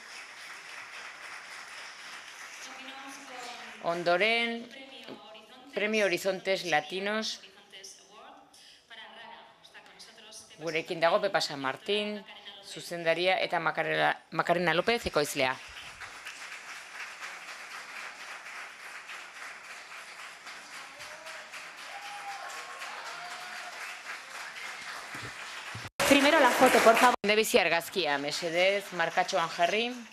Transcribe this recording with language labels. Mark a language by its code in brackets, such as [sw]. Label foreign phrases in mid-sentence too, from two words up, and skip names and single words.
[eu] Ondoren, Premio Horizontes Latinos, gurekin dago Pepa San Martín, zuzendaria eta Macarena López ekoizlea. [es] Primero la foto, por favor. [eu] Lehenbizi argazkia, mesedez, markatxoan jarri.